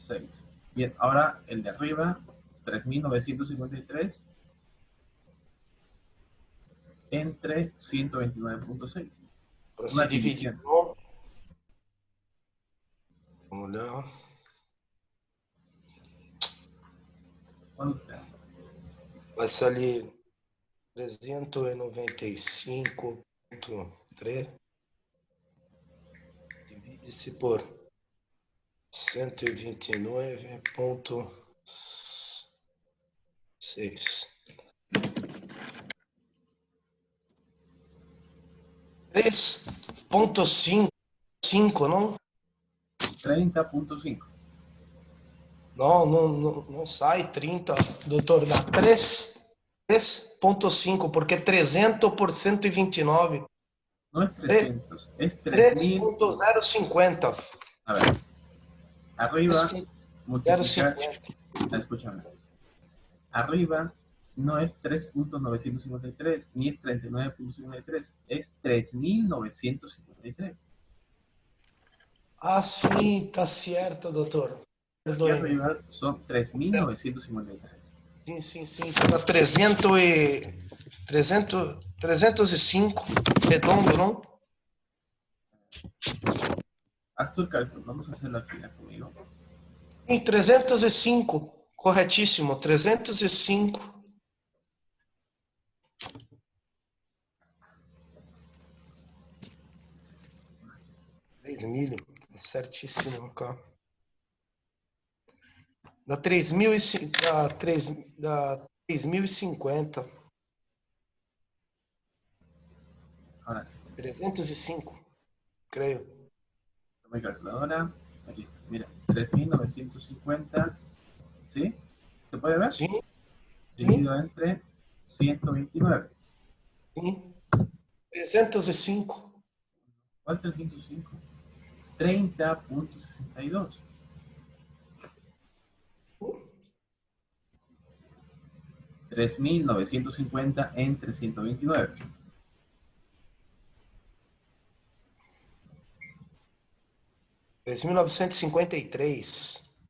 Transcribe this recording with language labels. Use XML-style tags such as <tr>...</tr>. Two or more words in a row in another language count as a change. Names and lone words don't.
<es>Bien, ahora el de arriba, 3.953 entre 129.6.</es> <pt>Para</pt> <es>Una</es> <pt>se dividir.</pt> <es>división.</es> <pt>Vamos olhar.</pt> <es>¿Cuánto te da?</es> <pt>Vai sair 395,3. Divide-se por 129,6. 3,5, não? 30.5. Não sai 30, doutor. Dá 3,5, porque 300 por 129.</pt> <es>No es 300, es 3.000. 3,050. A ver, arriba multiplicar, 0,50. escúchame, arriba no es 3.953 ni es 39.53, es 3.953.</es> <pt>Ah, sim, tá certo, doutor.</pt> <es>Aquí</es> <pt>Perdoe-me.</pt> <es>arriba son 3.953.</es> <pt>Sim. Para 305, redondo, não?</pt> <es>Haz tu el cálculo, vamos a hacerlo aquí conmigo.</es> <pt>Sim, 305. Corretíssimo, 305. 3 milho, certíssimo acá. Dá 3.050.</pt> <es>Ahora,</es> <pt>305, creio.</pt> <es>toma mi calculadora, aquí está, mira, 3.950, ¿sí? ¿Se puede ver?</es> <pt>Sim, sim,</pt> <es>Dividido entre 129.</es> <pt>sim. 305.</pt> <es>¿Cuál 305? 30.62. 3.950 entre 129. 3.953.</es>